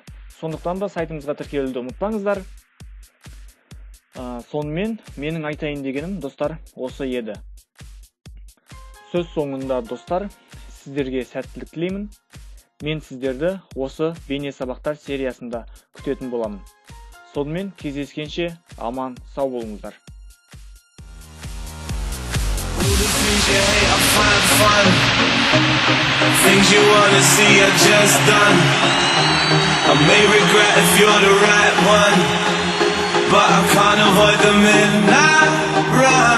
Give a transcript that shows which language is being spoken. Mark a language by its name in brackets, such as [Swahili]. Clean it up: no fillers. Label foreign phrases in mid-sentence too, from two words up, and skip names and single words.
[Kazakh] Сондықтан да сайтымызға тіркелуді ұмытпаңыздар. Сонымен менің айтайын дегенім, достар, осы еді. Сөз соңында, достар, сіздерге сәттілік тілеймін. Мен сіздерді осы бейне сабақтар сериясында күтетін боламын. Сонымен кездескенше аман сау болыңыздар. [English] Things you wanna see are just done. I may regret if you're the right one, but I can't avoid the midnight run.